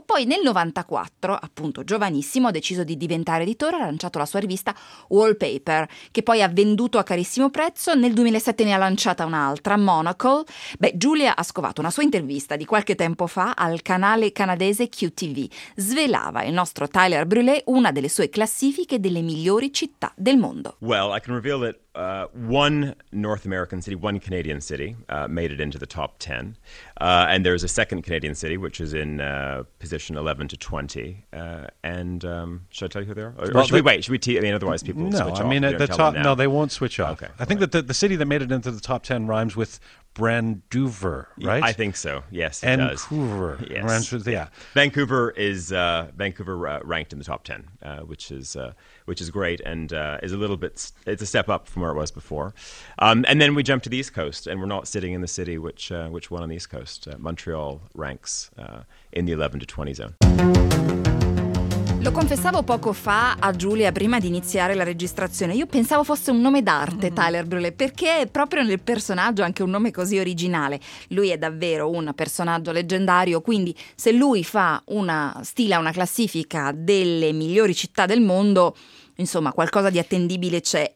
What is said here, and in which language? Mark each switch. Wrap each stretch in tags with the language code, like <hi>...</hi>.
<it>Poi nel 94, appunto giovanissimo, ha deciso di diventare editore, ha lanciato la sua rivista Wallpaper, che poi ha venduto a carissimo prezzo. Nel 2007 ne ha lanciata un'altra, Monocle. Beh, Giulia ha scovato una sua intervista di qualche tempo fa al canale canadese QTV. Svelava il nostro Tyler Brûlé una delle sue classifiche delle migliori città del mondo.</it> <en>Well, I can reveal that one North American city, one Canadian city, made it into the top 10. And there is a second Canadian city, which is in position 11 to 20. Should I tell you who they are? No, they won't switch off. Okay, I think that the city that made it into the top 10 rhymes with Brandouver, right? I think so. Yes, it does. Vancouver. Yes. Vancouver is ranked in the top 10, which is great and is a little bit, it's a step up from where it was before. And then we jump to the East Coast and we're not sitting in the city which won on the East Coast. Montreal ranks in the 11 to 20 zone.</en> <it>Lo confessavo poco fa a Giulia prima di iniziare la registrazione, io pensavo fosse un nome d'arte Tyler Brûlé, perché è proprio nel personaggio anche un nome così originale. Lui è davvero un personaggio leggendario, quindi se lui fa una stila, una classifica delle migliori città del mondo, insomma qualcosa di attendibile c'è.</it>